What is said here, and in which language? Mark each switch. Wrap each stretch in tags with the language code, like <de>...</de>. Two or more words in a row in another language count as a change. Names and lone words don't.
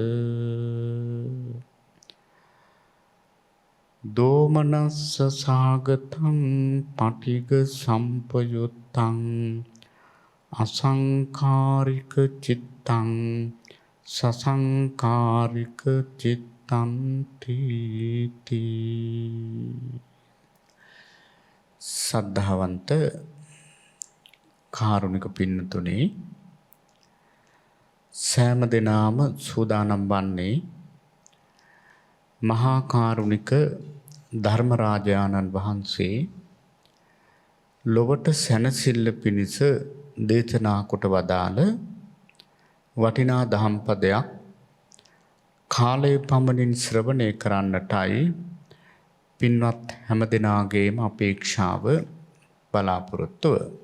<pi>දෝමනස්ස සාගතං පටිග සම්පයුත්තං අසංකාරික චිත්තං සසංකාරික චිත්තං තීති.</pi> <si>සද්ධාවන්ත කාරුණික පින්නතුනේ, සෑම දිනම සූදානම් වන්නේ මහා කාරුණික ධර්මරාජානන් වහන්සේ ලොවට සැනසෙල්ල පිණිස දේශනා කොට වදාළ වටිනා දහම් පදයක් කාලය පමණින් ශ්‍රවණය කරන්නටයි පින්වත් හැම දිනාගේම අපේක්ෂාව, බලාපොරොත්තුව.</si>